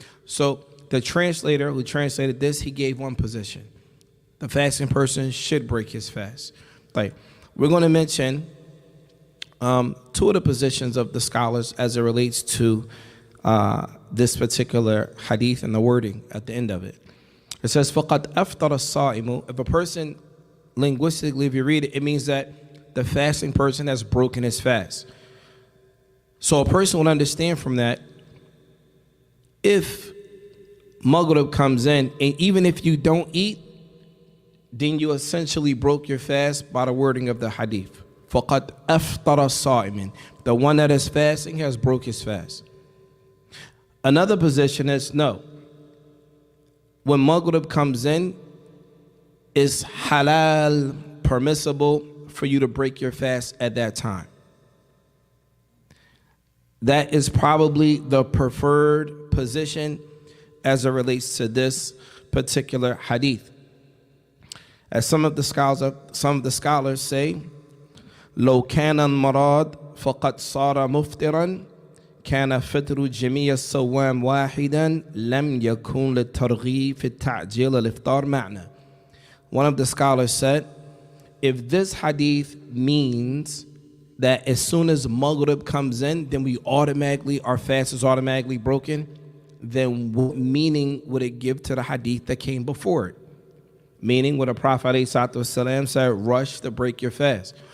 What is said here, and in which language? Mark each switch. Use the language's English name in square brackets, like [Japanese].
[English] So the translator who translated this, he gave one position. The fasting person should break his fast. Like, we're going to mention two of the positions of the scholars as it relates to this particular hadith and the wording at the end of it. It says, [Arabic] فَقَدْ أَفْطَرَ الصَّائِمُ. [English] If a person, linguistically, if you read it, it means that the fasting person has broken his fast. So a person would understand from that, if Maghrib comes in, and even if you don't eat, then you essentially broke your fast by the wording of the hadith. [Arabic] فَقَدْ أَفْطَرَ الصَّائِمِ. [English] The one that is fasting has broke his fast. Another position is no. When Maghrib comes in, it's halal, permissible for you to break your fast at that time. That is probably the preferred position as it relates to this particular hadith. As some of the scholars say, [Arabic] لو كان المراد فقد صار مفطرا كان فطر جميع الصوام واحدا لم يكن للترغيب في التعجيل الإفطار معنى. [English] One of the scholars said, if this hadith means that as soon as Maghrib comes in, then our fast is automatically broken, then what meaning would it give to the hadith that came before it? Meaning what the Prophet ﷺ said, rush to break your fast.